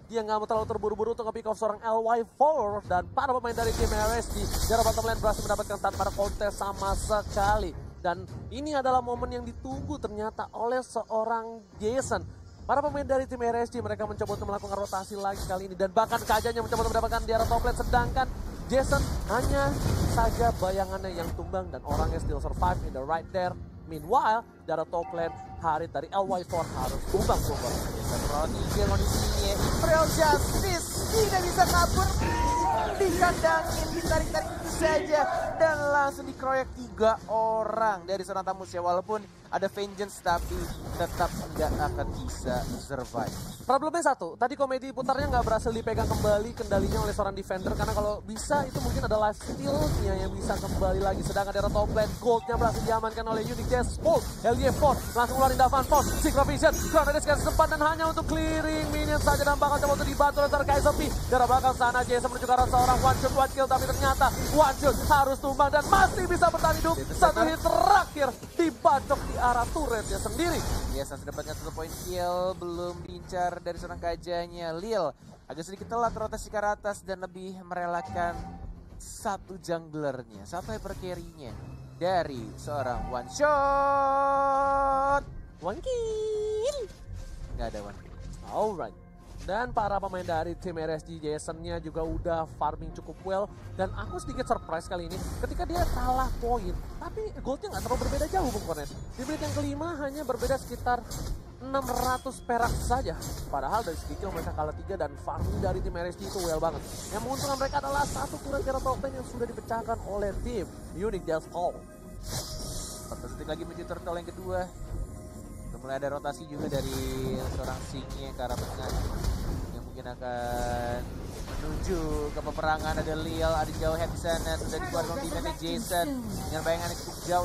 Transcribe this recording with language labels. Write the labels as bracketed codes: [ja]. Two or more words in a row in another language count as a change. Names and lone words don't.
[id] Dia nggak mau terlalu terburu-buru untuk nge-pick off seorang LY4 dan para pemain dari tim RSG di arah [en] bottom lane [id] berhasil mendapatkan tanpa ada kontes sama sekali. Dan ini adalah momen yang ditunggu ternyata oleh seorang Jason. Para pemain dari tim RSG mereka mencoba untuk melakukan rotasi lagi kali ini dan bahkan Kajanya mencoba untuk mendapatkan di arah [en] top lane, [id] sedangkan Jason hanya saja bayangannya yang tumbang dan orangnya [en] still survive in the right there. [id] Meanwhile, dari [en] top lane, [id] Harit dari LY4 harus tumbang. Jason kondisinya, Imperial Justice tidak bisa kabur. Dikandangin, ditarik-tarik saja dan langsung dikeroyok 3 orang dari seorang tamus ya. Walaupun ada vengeance tapi tetap nggak akan bisa survive. Problemnya satu, tadi komedi putarnya nggak berhasil dipegang kembali kendalinya oleh seorang defender, karena kalau bisa itu mungkin ada [en] life steal-nya [id] yang bisa kembali lagi. Sedangkan dari [en] top lane [id] goldnya berhasil diamankan oleh Unique Deathbolt. LY4 langsung ngeluarin Davan Force, Sigma Vision, Granades kasih sempat dan hanya untuk [en] clearing minion [id] saja dan bakal coba untuk dibantu oleh Kaisopi. Dari belakang sana Jason menuju ke arah seorang [en] one shot one kill, [id] tapi ternyata one shot harus tumbang dan masih bisa bertahan hidup. 1 hit terakhir dibacok di arah turretnya sendiri. Yes, sudah dapatkan 1 point kill, belum diincar dari seorang Kajanya. Lil agak sedikit telat rotasi ke atas dan lebih merelakan 1 junglernya, 1 [en] hyper carry-nya [id] dari seorang one shot. [en] One kill. [id] Nggak ada [en] one kill. [id] Alright. Dan para pemain dari tim RSG Jason-nya juga udah farming cukup well. Dan aku sedikit surprise kali ini ketika dia kalah poin. Tapi goldnya nggak terlalu berbeda jauh Bung Kornet. Di menit yang kelima hanya berbeda sekitar 600 perak saja. Padahal dari segi kill mereka kalah 3 dan farming dari tim RSG itu well banget. Yang menguntungkan mereka adalah 1 turret Zero [en] top lane [id] yang sudah dipecahkan oleh tim Unique Deathbolt. 14 detik lagi menuju turtle yang kedua. Mulai ada rotasi juga dari seorang Singnya ke arah tengah yang mungkin akan menuju ke peperangan. Ada Lil, ada jauh head di sana, sudah dikeluarkan ultimate Jason dengan bayangan yang cukup jauh.